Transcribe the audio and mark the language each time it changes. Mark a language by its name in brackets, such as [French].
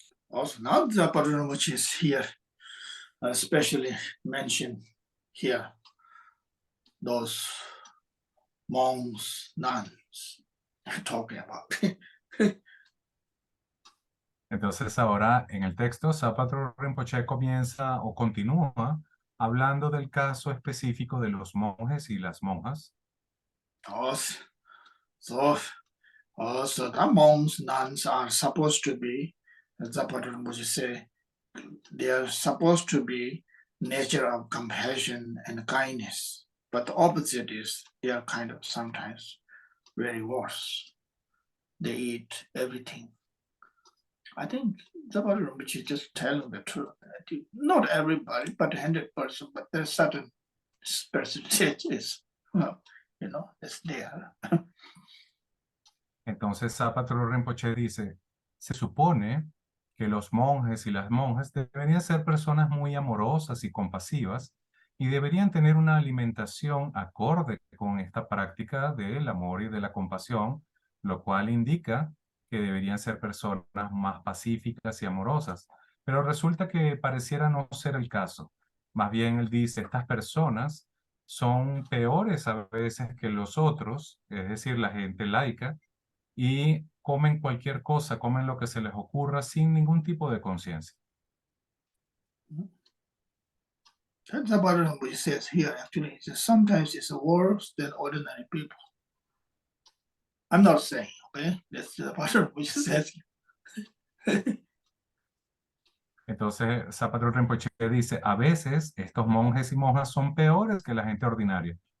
[English] Also, now the pattern which is here, especially mentioned here, those monks, nuns, talking about. [Spanish] Entonces ahora en el texto, Zapatro Rinpoche comienza o continúa hablando del caso específico de los monjes y las monjas. [English] Those So, so the monks, nuns are supposed to be, as Zapata Rinpoche say, they are supposed to be nature of compassion and kindness. But the opposite is they are kind of sometimes very worse. They eat everything. I think Zapata Rinpoche is just telling the truth. I think not everybody, but 100%, but there's certain percentages, it's there. [Spanish] Entonces Zapatero Rinpoche dice, se supone que los monjes y las monjas deberían ser personas muy amorosas y compasivas y deberían tener una alimentación acorde con esta práctica del amor y de la compasión, lo cual indica que deberían ser personas más pacíficas y amorosas. Pero resulta que pareciera no ser el caso. Más bien él dice, estas personas son peores a veces que los otros, es decir, la gente laica, y comen cualquier cosa, comen lo que se les ocurra sin ningún tipo de conciencia. [English] Zapata Rinpoche says here actually sometimes it's worse than ordinary people. I'm not saying, okay? That's Zapata Rinpoche says. [Spanish] Entonces, Zapatero Rinpoche dice, a veces estos monjes y monjas son peores que la gente ordinaria.